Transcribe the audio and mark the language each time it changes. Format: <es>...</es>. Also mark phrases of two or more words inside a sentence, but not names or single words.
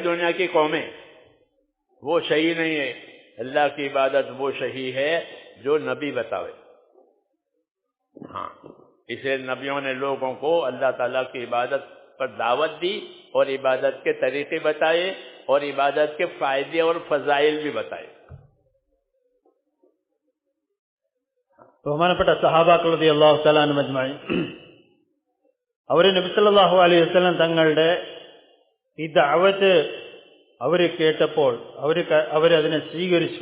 <ur>دنیا کی قومیں وہ صحیح نہیں ہے، اللہ کی عبادت وہ صحیح ہے جو نبی بتاوے۔ ہاں، اسے نبیوں نے لوگوں کو اللہ تعالیٰ کی عبادت پر دعوت دی اور عبادت کے طریقے بتائے اور عبادت کے فائدے اور فضائل بھی بتائے۔</ur> <ml>ബഹുമാനപ്പെട്ട സഹാബാക്കൾ</ml> <ar>رضي الله تعالى عنهم أجمعين,</ar> <ml>അവർ നബി</ml> <ar>صلى الله عليه وسلم</ar> <ml>തങ്ങളുടെ ഈ ദഅവത്ത് അവർ കേട്ടപ്പോൾ അവരതിനെ സ്വീകരിച്ചു.</ml>